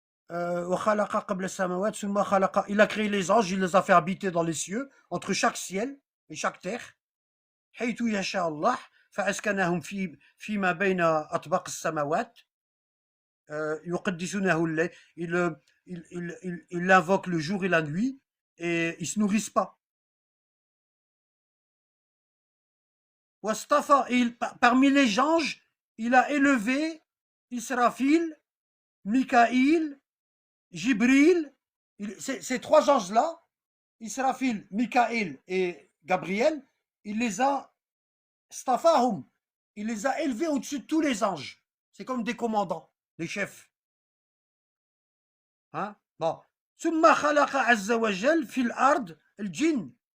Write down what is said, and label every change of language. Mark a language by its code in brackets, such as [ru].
[ar] وخلق قبل السماوات ثم خلق. [fr] Il a créé les anges, il les a fait habiter dans les cieux, entre chaque ciel et chaque terre. [ar] حيث يشاء الله فأسكنهم فيما بين أطباق السماوات. يقدسونه الليل. [fr] Il invoque le jour et la nuit et ils se nourrissent pas. Wastafa, parmi les anges, il a élevé Israfil, Mikaïl, Jibril. Ces trois anges-là, Israfil, Mikaïl et Gabriel, il les a stafahum, il les a élevés au-dessus de tous les anges. C'est comme des commandants, des chefs. Hein? Bon. [ar] ثم خلق عز وجل في الأرض الجن.